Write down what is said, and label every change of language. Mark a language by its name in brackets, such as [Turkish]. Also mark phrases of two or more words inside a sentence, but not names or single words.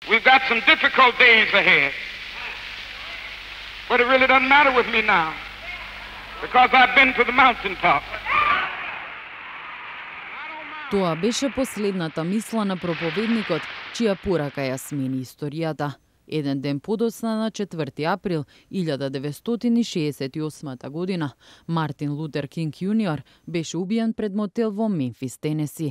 [English] We've got some difficult days ahead. But it really doesn't matter with me now, because I've been to the mountaintop. [Macedonian] Тоа беше последната мисла на проповедникот, чија порака ја смени историјата. Еден ден подоцна на 4 април 1968 година, Мартин Лутер Кинг Јуниор беше убиен пред мотел во Мемфис, Тенеси.